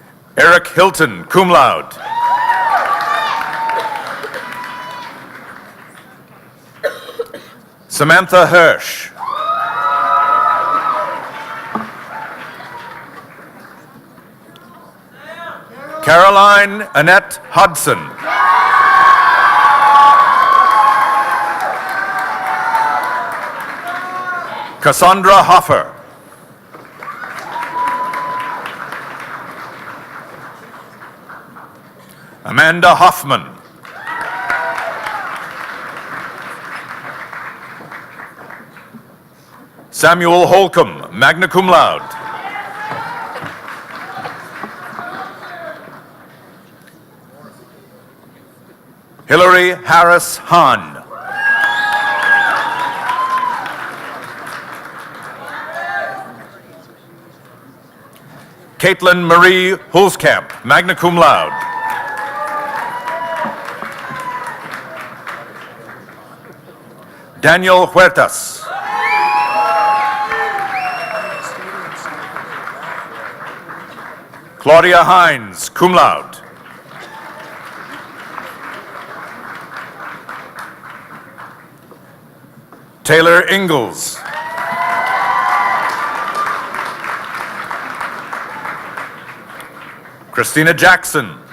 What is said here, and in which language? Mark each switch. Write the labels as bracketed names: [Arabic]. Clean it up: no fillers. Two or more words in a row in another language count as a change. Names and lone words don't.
[English] Eric Hilton, [Latin] cum laude. [English] Samantha Hirsch. Caroline Annette Hudson. Cassandra Hoffer. Amanda Hoffman. Samuel Holcomb, [Latin] magna cum laude. [English] Hillary Harris Hahn. Caitlin Marie Hulskamp, [Latin] magna cum laude. [English] Daniel Huertas. Claudia Hines, [Latin] cum laude. [English] Taylor Ingalls. Christina Jackson.